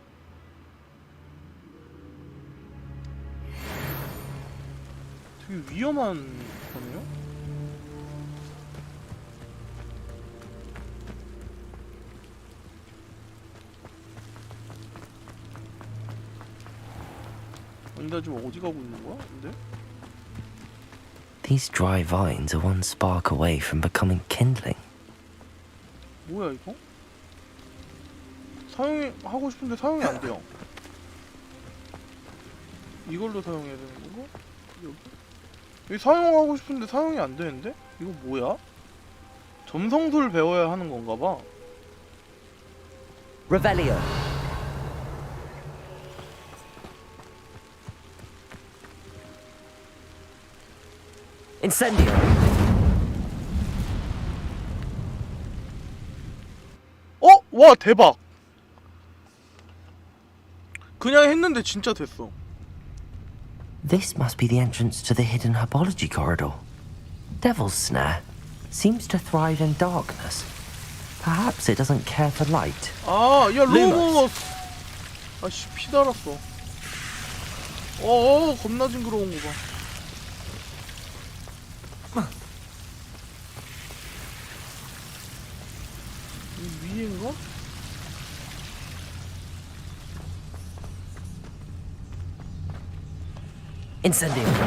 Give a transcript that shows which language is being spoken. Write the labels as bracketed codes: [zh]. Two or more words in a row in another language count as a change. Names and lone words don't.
[ko] 되게 위험한 거네요? 나 지금 어디 가고 있는 거야? 근데? [en] These dry vines are one spark away from becoming kindling. [ko] 뭐야 이거? 사용하고 싶은데 사용이 안 돼요. 이걸로 사용해야 되는 건가? 여기 사용하고 싶은데 사용이 안 되는데? 이거 뭐야? 점성술 배워야 하는 건가 봐. Revelio. Incendio. 와 대박. 그냥 했는데 진짜 됐어. [en] This must be the entrance to the hidden herbology corridor. Devil's Snare seems to thrive in darkness. Perhaps it doesn't care for light. [ko] 아, 야 로모스. 아씨 피 달았어. 겁나 징그러운 거 봐. 이 위인가? Incendio.